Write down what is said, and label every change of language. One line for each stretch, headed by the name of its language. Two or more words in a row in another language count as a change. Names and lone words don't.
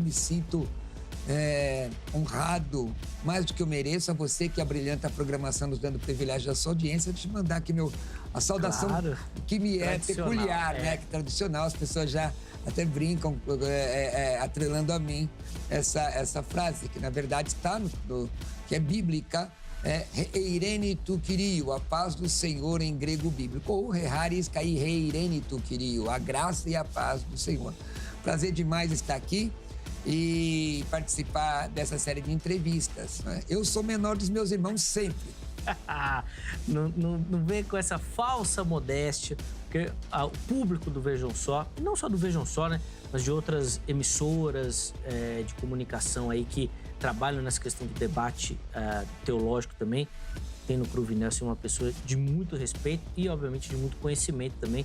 Portuguese: Me sinto honrado, mais do que eu mereço, a você que abrilhanta a programação, nos dando o privilégio da sua audiência, de te mandar aqui a saudação, claro, que me é peculiar, né? Que é tradicional, as pessoas já até brincam, atrelando a mim essa frase, que na verdade está que é bíblica,
Greek: Ειρήνη του Κυρίου,
Portuguese: a paz do Senhor em grego bíblico, ou
Greek: Χάρις και ειρήνη του Κυρίου,
Portuguese: a graça e a paz do Senhor. Prazer demais estar aqui e participar dessa série de entrevistas, né? Eu sou menor dos meus irmãos sempre. não vem com essa falsa modéstia, porque o público do Vejam Só, e não só do Vejam Só, né, mas de outras emissoras de comunicação aí que trabalham nessa questão do debate teológico também, tem no Cruvinel assim, uma pessoa de muito respeito e, obviamente, de muito conhecimento também.